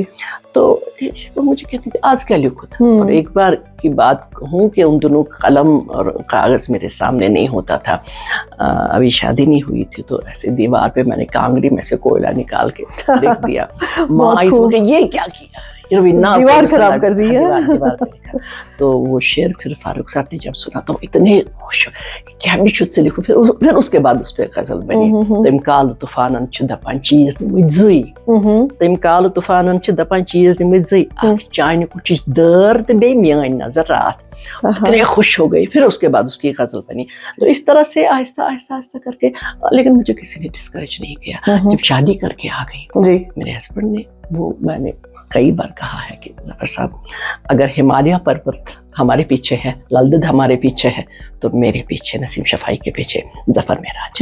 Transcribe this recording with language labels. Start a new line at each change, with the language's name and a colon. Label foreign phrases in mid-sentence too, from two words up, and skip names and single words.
Hindi: तो वो मुझे कहती थी आज क्या लिखो था, और एक बार की बात कहूँ कि उन दोनों कलम और कागज मेरे सामने नहीं होता था, अभी शादी नहीं हुई थी, तो ऐसे दीवार पे मैंने कांगड़ी में से कोयला निकाल के लिख दिया। माँ आई सो के ये क्या किया, दीवार खराब कर दी है। दीवार पे लिखा। तो वो शेर फिर फारूक साहब ने जब सुना तो इतने खुश, क्या भी खुद से लिखूं, फिर उसके बाद उस पर गजल बनी।
Kashmiri: तम काल तूफानन छ दपान चीज मुझी, तम काल तूफानन छ दपान चीज मुझी, चाइन कुछ दर्द बे मियान नजर रात,
Hindi: इतने खुश हो गई। फिर उसके बाद उसकी गजल बनी। तो इस तरह से आहिस्ता आहिस्ता करके, लेकिन मुझे किसी ने डिस्करेज नहीं किया। जब शादी करके आ गई मेरे हस्बैंड ने, वो मैंने कई बार कहा है कि ज़फ़र साहब अगर हिमालय पर्वत हमारे पीछे है, ललदद हमारे पीछे है, तो मेरे पीछे नसीम शफाई के पीछे ज़फ़र मेराज।